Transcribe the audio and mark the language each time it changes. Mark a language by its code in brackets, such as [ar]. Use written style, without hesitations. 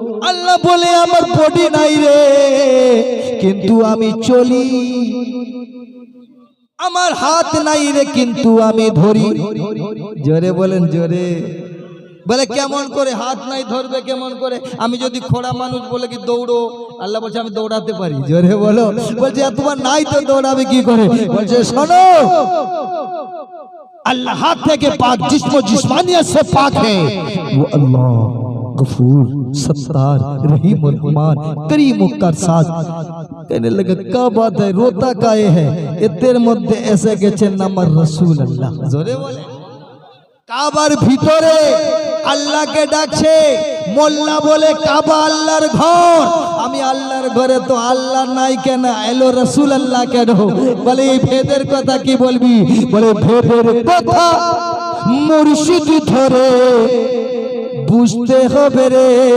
[bn] আল্লাহ বলে আমার বডি নাই রে, কিন্তু আমি চলি। আমার হাত নাই রে, কিন্তু আমি ধরি। জোরে বলেন, জোরে বলে কেমন করে হাত নাই ধরবে কেমন করে? আমি যদি খোড়া মানুষ বলে কি দৌড়ো, আল্লাহ বলছে আমি দৌড়াতে পারি। জোরে বলো। বলছে তোমার নাই তো দৌড়াবে কি করে? বলছে শোনো, [hi] अल्लाह हाथ থেকে पाक, जिस्म जिस्मानियत से पाक है, वो अल्लाह गफूर सत्तार रहीम रहमान करीम करसाज। कहने लगा क्या बात है, रोता काहे है? [bn] এদের মধ্যে এসে গেছেন আমার রাসূলুল্লাহ। জোরে বলে। কাবার ভিতরে আল্লাহকে ডাকছে, মোল্লা বলে কাবা আল্লাহর ঘর। আমি আল্লাহর ঘরে তো আল্লাহ নাই কেন, এলো রাসূলুল্লাহ কেন? বলে এই ভেদের কথা কি বলবি? বলে ভেদের কথা মুর্শিদ ধরে বুঝতে হবে রে।